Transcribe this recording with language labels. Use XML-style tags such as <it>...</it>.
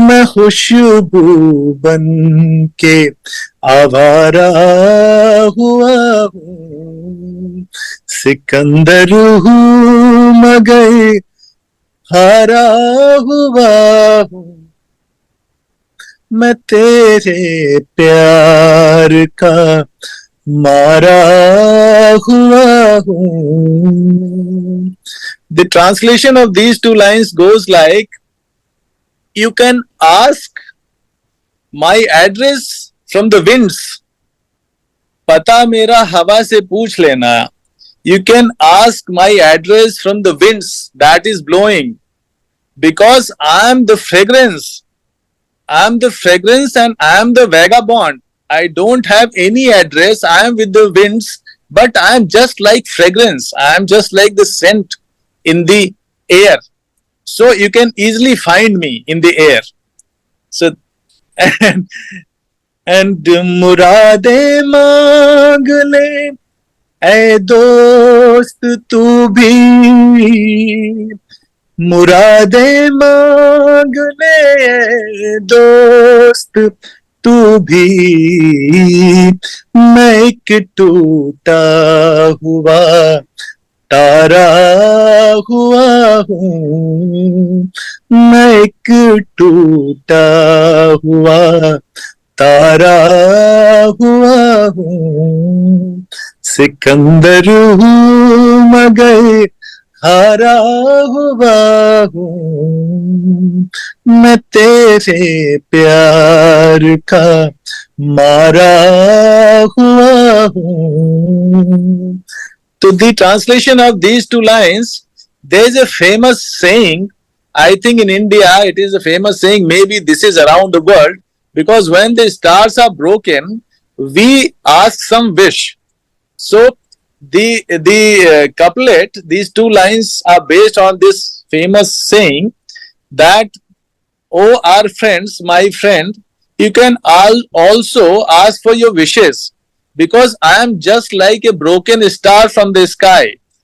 <hi>मैं खुशबू बन के आवारा हुआ हूँ, सिकंदर हूँ मगर हारा हुआ हूँ, मैं तेरे प्यार का मारा हुआ हूँ.</hi> <en>The translation of these two lines goes like, you can ask my address from the winds.</en> <hi>पता मेरा हवा से पूछ लेना.</hi> <en>You can ask my address from the winds that is blowing, because I am the fragrance. I am the fragrance and I am the vagabond. I don't have any address. I am with the winds, but I am just like fragrance. I am just like the scent in the air. So you can easily find me in the air. So and</en> <hi>मुरादे मांग ले ऐ दोस्त तू भी, मुरादे मांग ले दोस्त तू भी, मैं एक टूटा हुआ तारा हुआ हूँ, मैं एक टूटा हुआ तारा हुआ हूँ, सिकंदर हूँ मगर हारा हुआ हूँ, मैं तेरे प्यार का मारा हुआ हूँ.</hi> <en>To the translation of these two lines, there is a famous saying. I think in India it is a famous saying. Maybe this is around the world, because when the stars are broken, we ask some wish. So the couplet, these two lines are based on this famous saying that, oh, our friends, my friend, you can also ask for your wishes, because I am just like a broken star from the sky.</en>